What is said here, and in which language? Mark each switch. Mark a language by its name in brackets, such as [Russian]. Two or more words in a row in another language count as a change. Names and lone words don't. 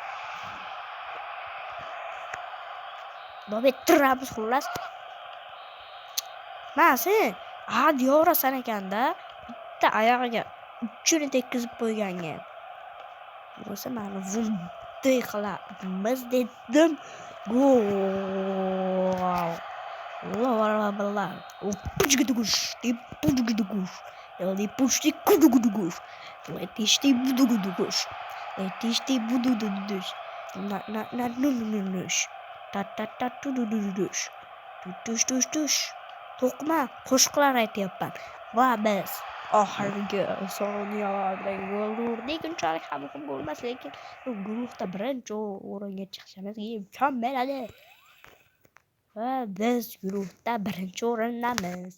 [Uzbek] Davom ettiramiz xullas. Sen yorasan ekanda. Bitta oyog'iga uchini tekkizib qo'yganga. Bo'lsa mana bunday qilamiz dedim. Gol. Ла-ла-ла-ла. Пуч-гуш, ты пуч-гуш. Ты пуч, ты куду-гуду-гуш. Летишь ты буду-гуду-гуш. Летишь ты буду-гуду-гуш. На-на-на-ну-ну-ну-нуш. Ta-ta-ta-tu-du-du-du-dush. Tush-tush-tush-tush. To'qma qo'shiqlar aytyapman. Va biz oxirgi soniyalarda gol urdik. Unchalik ham muhim bo'lmas, lekin guruhda birinchi o'ringa chiqishimiz mukammal edi. Va biz guruhda birinchi o'rindamiz.